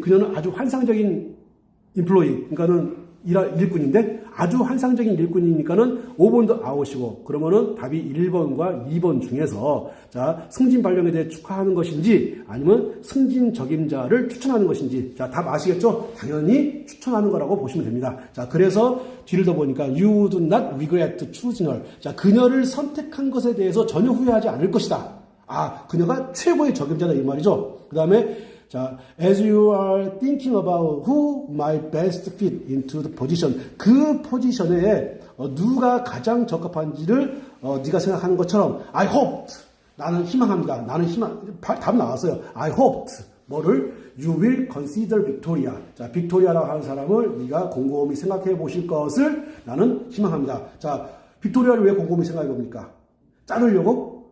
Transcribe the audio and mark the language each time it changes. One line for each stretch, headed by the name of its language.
Korean: 그녀는 아주 환상적인 employee. 그러니까는 일꾼인데 아주 환상적인 일꾼이니까는 5번도 아웃이고, 그러면은 답이 1번과 2번 중에서, 자, 승진 발령에 대해 축하하는 것인지 아니면 승진 적임자를 추천하는 것인지. 자, 답 아시겠죠? 당연히 추천하는 거라고 보시면 됩니다. 자, 그래서 뒤를 더 보니까
English: you do not regret choosing her.
Korean: 자, 그녀를 선택한 것에 대해서 전혀 후회하지 않을 것이다. 그녀가 최고의 적임자다 이 말이죠.
English: 그 다음에 자, as you are thinking about who might best fit into the position,
Korean: 그 포지션에 누가 가장 적합한지를 네가 생각하는 것처럼
English: I hoped,
Korean: 나는 희망합니다. 답 나왔어요.
English: I hoped,
Korean: 뭐를?
English: You will consider Victoria.
Korean: 자, 빅토리아라고 하는 사람을 네가 곰곰이 생각해 보실 것을 나는 희망합니다. 자, 빅토리아를 왜 곰곰이 생각해 봅니까? 자르려고?